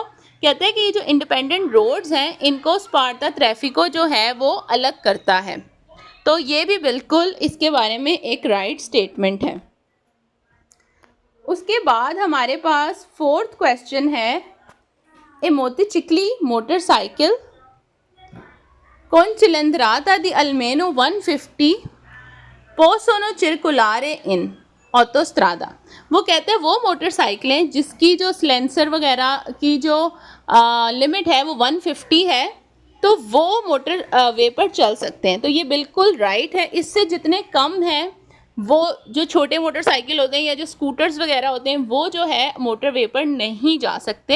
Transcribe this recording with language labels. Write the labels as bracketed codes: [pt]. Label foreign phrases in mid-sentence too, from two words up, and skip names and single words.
[hi] कहते हैं कि ये जो [en] independent roads [hi] हैं इनको स्पार्टा ट्रैफिको जो है वो अलग करता है। तो ये भी बिल्कुल इसके बारे में एक [en] right statement [hi] है। उसके बाद हमारे पास [en] fourth question [it] है, a motocicli motocicli con cilindrata di almeno 150 possono circolare in ऑटोस्ट्रादा। [hi] वो कहते हैं वो मोटरसाइकिलें जिसकी जो सिलेंसर वगैरह की जो लिमिट है वो 150 है, तो वो मोटर वे पर चल सकते हैं। तो ये बिल्कुल राइट है। इससे जितने कम हैं वो जो छोटे मोटरसाइकिल होते हैं या जो स्कूटर्स वगैरह होते हैं वो जो है मोटर वे पर नहीं जा सकते।